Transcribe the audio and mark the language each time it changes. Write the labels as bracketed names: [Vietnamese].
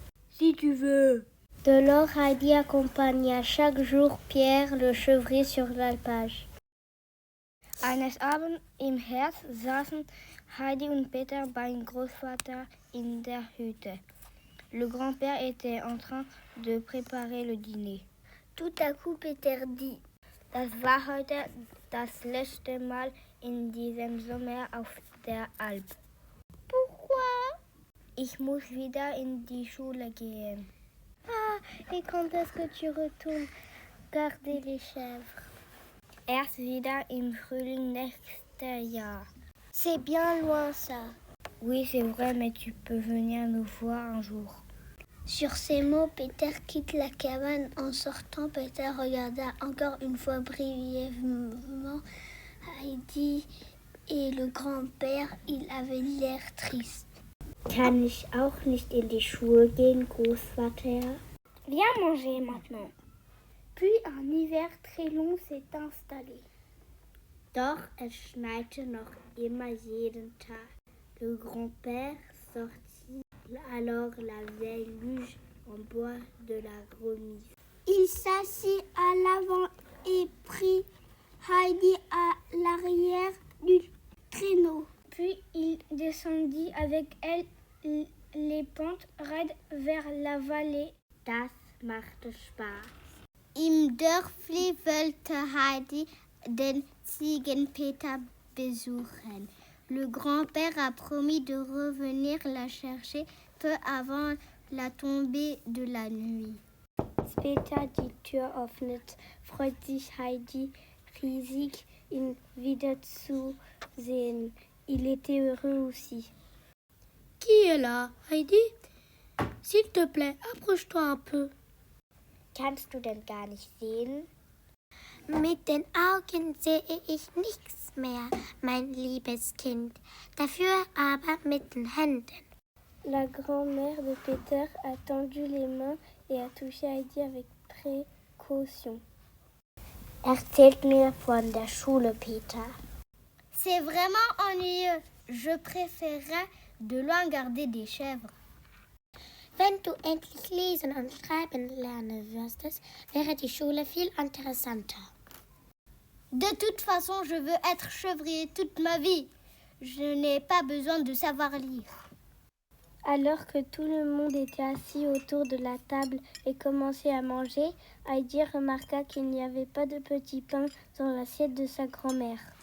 [French] Si tu veux. De lors, Heidi accompagna chaque jour Pierre le chevrier sur l'alpage. [German] Eines Abends im Herbst saßen Heidi und Peter beim Großvater in der Hütte. [French] Le grand-père était en train de préparer le dîner. Tout à coup, Peter dit: [German] Das war heute das letzte Mal in diesem Sommer auf der Alp. [French] Pourquoi? [German] Ich muss wieder in die Schule gehen. [French] Ah, et quand est-ce que tu retournes garder les chèvres? [German] Erst wieder im Frühling nächstes Jahr. [French] C'est bien loin ça. Oui, c'est vrai, mais tu peux venir nous voir un jour. Sur ces mots, Peter quitte la cabane. En sortant, Peter regarda encore une fois brièvement Heidi et le grand-père. Il avait l'air triste. [German] Kann ich auch nicht in die Schule gehen, Großvater? [French] Viens manger maintenant. Puis un hiver très long s'est installé. [German] Doch es schneite noch immer jeden Tag. [French] Le grand-père sortit alors la vieille luge en bois de la remise. Il s'assit à l'avant et prit Heidi à l'arrière du traîneau. Puis il descendit avec elle les pentes raides vers la vallée. [German] Das machte Spaß. Im Dörfli wollte Heidi den Ziegenpeter besuchen. [French] Le grand-père a promis de revenir la chercher peu avant la tombée de la nuit. [German] Als Peter die Tür öffnet, freut sich Heidi riesig, ihn wiederzusehen. [French] Il était heureux aussi. Qui est là, Heidi? S'il te plaît, approche-toi un peu. [German] Kannst du denn gar nicht sehen? Mit den Augen sehe ich nichts mehr, mein liebes Kind. Dafür aber mit den Händen. [French] La grand-mère de Peter a tendu les mains et a touché Heidi avec précaution. [German] Erzählt mir von der Schule, Peter. [French] C'est vraiment ennuyeux. Je préférerais de loin garder des chèvres. [German] Wenn du endlich lesen und schreiben lernen würdest, wäre die Schule viel interessanter. [French] De toute façon, je veux être chevrier toute ma vie. Je n'ai pas besoin de savoir lire. Alors que tout le monde était assis autour de la table et commençait à manger, Heidi remarqua qu'il n'y avait pas de petit pain dans l'assiette de sa grand-mère.